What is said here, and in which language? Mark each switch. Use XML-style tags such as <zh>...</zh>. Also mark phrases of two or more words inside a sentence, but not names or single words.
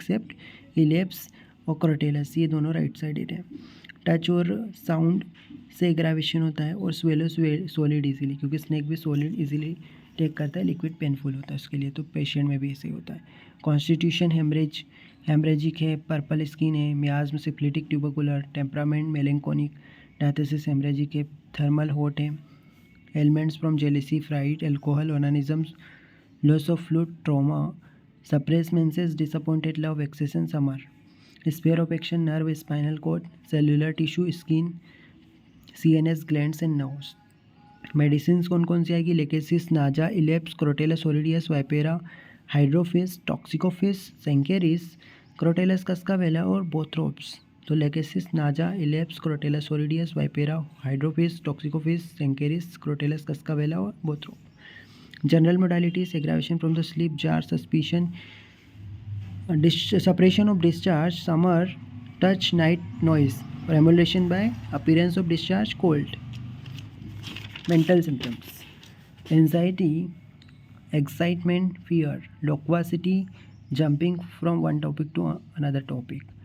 <hi>एक्सेप्ट इलेप्स और क्रोटेलस, ये दोनों</hi> <en>right sided</en> <hi>है. टच और साउंड से एग्रावेशन होता है और</hi> <en>swallow solid easily,</en> <hi>क्योंकि स्नैक भी</hi> <en>solid easily take</en> <hi>करता है. लिक्विड पेनफुल होता है उसके लिए, तो पेशेंट में भी ऐसे ही होता है.</hi> <en>constitution hemorrhagic है, purple skin है, miasm syphilitic tubercular, temperament melancholic, diathesis hemorrhagic है, thermal hot है, ailments from jealousy, fright, alcohol, onanism, loss of fluid, trauma, suppressed menses, disappointed love, excess and summer. sphere of action, nerve, spinal cord, cellular tissue, skin, CNS, glands and nerves.</en> <hi>मेडिसिन कौन कौन सी आएगी? लेकेसिस, नाजा, इलेप्स, क्रोटेलस ओरिडियस, वाइपेरा, हाइड्रोफिस, टॉक्सिकोफिस, सेंकेरिस, क्रोटेलस कस्कावेला और बोथ्रोप्स. तो लेकेसिस, नाजा, इलेप्स, क्रोटेलस ओरिडियस, वाइपेरा, हाइड्रोफिस, टॉक्सिकोफिस, सेंकेरिस, क्रोटेलस कस्कावेला और बोथ्रोप.</hi> <en>general modalities, aggravation from the sleep, jar, suspicion, separation of discharge, summer, touch, night noise, or emulation by appearance of discharge, cold. Mental symptoms: anxiety, excitement, fear, loquacity, jumping from one topic to another topic.</en>